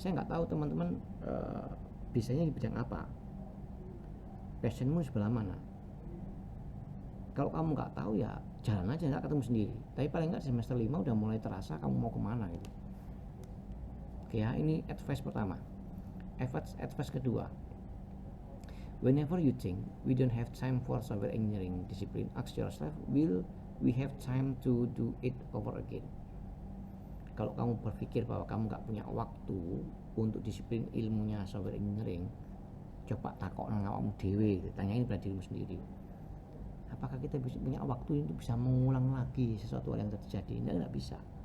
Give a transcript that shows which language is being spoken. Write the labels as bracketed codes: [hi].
[id] Saya nggak tahu teman-teman bisanya di bidang apa, passionmu sebelah mana. Kalau kamu nggak tahu ya jalan aja, nggak ketemu sendiri. Tapi paling nggak semester 5 udah mulai terasa kamu mau kemana gitu. Oke ya, ini advice pertama. [en] Advice kedua, whenever you think we don't have time for software engineering discipline, ask yourself, will we have time to do it over again? [id] Kalau kamu berpikir bahwa kamu nggak punya waktu untuk disiplin ilmunya software engineering, coba [jv] takok nang awakmu dhewe, [id] tanyain pada dirimu sendiri. Apakah kita bisa punya waktu untuk bisa mengulang lagi sesuatu hal yang terjadi? Enggak bisa.